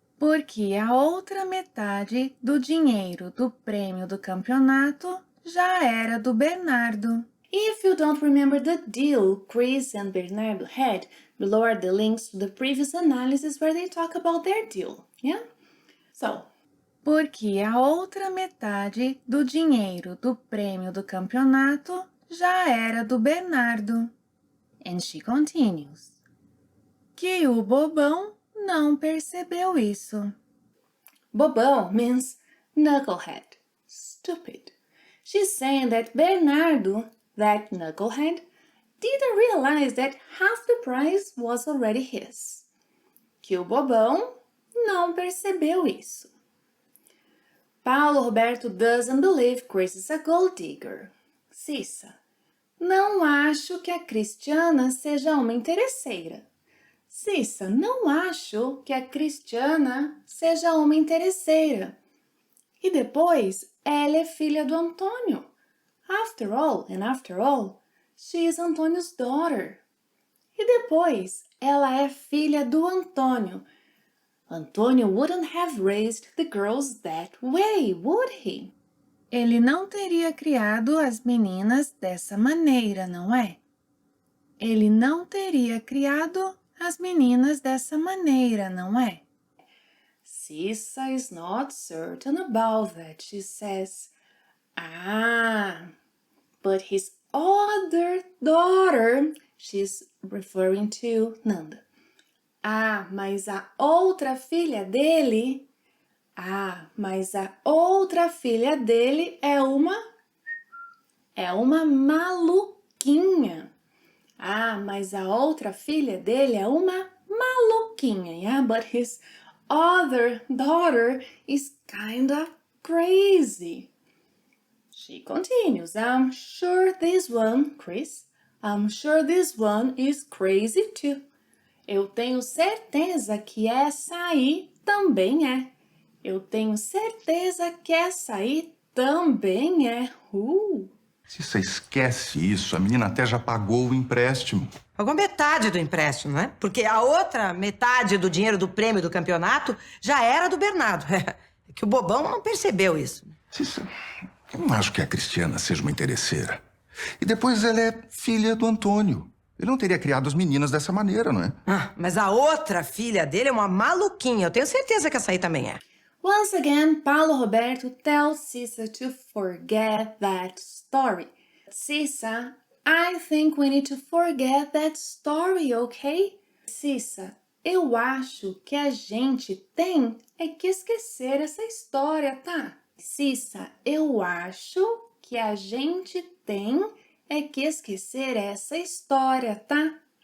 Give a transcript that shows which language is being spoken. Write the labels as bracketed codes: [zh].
[pt] Porque a outra metade do dinheiro do prêmio do campeonato já era do Bernardo. [en] If you don't remember the deal Chris and Bernardo had, below are the links to the previous analysis where they talk about their deal, yeah? [pt] So, porque a outra metade do dinheiro do prêmio do campeonato já era do Bernardo. [en] And she continues. [pt] Que o bobão não percebeu isso. [en] Bobão means knucklehead, stupid. She's saying that Bernardo, that knucklehead, didn't realize that half the prize was already his. [pt] Que o bobão não percebeu isso. [en] Paulo Roberto doesn't believe Chris is a gold digger. [pt] Cissa, não acho que a Cristiana seja uma interesseira. Cissa, não acho que a Cristiana seja uma interesseira. E depois, ela é filha do Antônio. [en] After all, she is Antônio's daughter. [pt] E depois, ela é filha do Antônio. [en] Antônio wouldn't have raised the girls that way, would he? [pt] Ele não teria criado as meninas dessa maneira, não é? Ele não teria criado as meninas dessa maneira, não é? [en] Cissa is not certain about that, she says. Ah, but his other daughter, she's referring to Nanda. [pt] Ah, mas a outra filha dele... Ah, mas a outra filha dele é uma maluquinha. Ah, mas a outra filha dele é uma maluquinha, yeah? [en] But his other daughter is kind of crazy. She continues, I'm sure this one, Chris, I'm sure this one is crazy too. [pt] Eu tenho certeza que essa aí também é. Eu tenho certeza que essa aí também é. Cissa, esquece isso. A menina até já pagou o empréstimo. Pagou metade do empréstimo, né? Porque a outra metade do dinheiro do prêmio do campeonato já era do Bernardo. É que o bobão não percebeu isso. Cissa, eu não acho que a Cristiana seja uma interesseira. E depois ela é filha do Antônio. Ele não teria criado as meninas dessa maneira, não é? Ah, mas a outra filha dele é uma maluquinha. Eu tenho certeza que essa aí também é. [en] Once again, Paulo Roberto tells Cissa to forget that story. Cissa, I think we need to forget that story, okay? [pt] Cissa, eu acho que a gente tem que esquecer essa história, tá? Cissa, eu acho que a gente tem que esquecer essa história, tá?